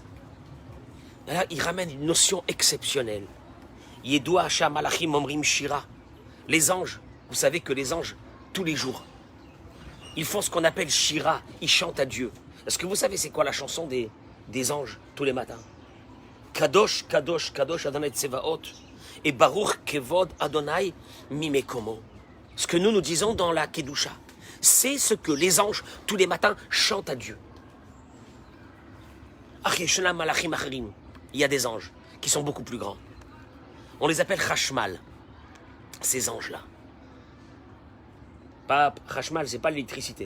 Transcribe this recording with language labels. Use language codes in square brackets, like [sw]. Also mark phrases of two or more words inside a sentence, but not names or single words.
[fr] Là, il ramène une notion exceptionnelle. [he] ידוע השם מלאכים אומרים שירה. [fr] Les anges, vous savez que les anges, tous les jours, ils font ce qu'on appelle Shira, ils chantent à Dieu. Est-ce que vous savez c'est quoi la chanson des anges tous les matins? [he] קדוש, קדוש, קדוש ה' צבאות et ברוך כבוד ה' ממקומו. [fr] Ce que nous disons dans la Kedusha, c'est ce que les anges tous les matins chantent à Dieu. Il y a des anges qui sont beaucoup plus grands. On les appelle Chashmal, ces anges-là. Pas Chashmal, c'est pas l'électricité.